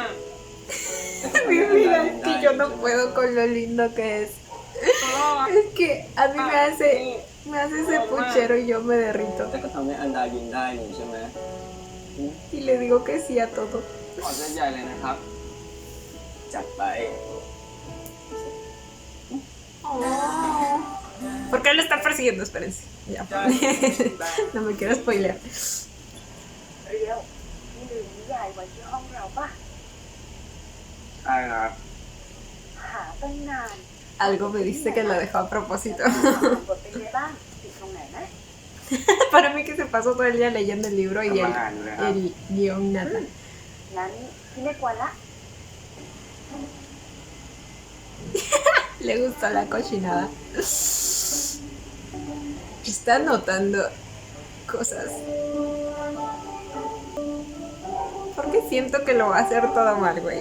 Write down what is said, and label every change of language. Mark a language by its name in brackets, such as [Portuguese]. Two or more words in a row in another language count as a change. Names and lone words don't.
[Spanish] Mi vida, es que yo no puedo con lo lindo que es. Es que a mí me hace ese puchero y yo me derrito. [Thai] แต่ก็ทำให้อันดายิ้มได้นี่ใช่ไหม [Spanish] Y le digo que sí a todo. [Thai] ขอเส้นใหญ่เลยนะครับ จัดไป Oh. [Spanish] ¿Por qué lo está persiguiendo? Espérense. Ya. No me quiero spoilear. [Thai] เรียวพี่ลืมนิยายไว้ที่ห้องเราปะ ใช่ครับ หาตั้งนาน [Spanish] Algo me dice que lo dejó a propósito. [Thai] บทเป็นไงบ้างติดตรงไหนไหม [Spanish] Para mí que se pasó todo el día leyendo el libro y [Thai] ทำอาหารอยู่เลยครับ [Spanish] el guión nada. [Thai] งั้นพี่ไม่กวนละ [Spanish] Le gustó la cochinada. Está anotando cosas. Porque siento que lo va a hacer todo mal, güey.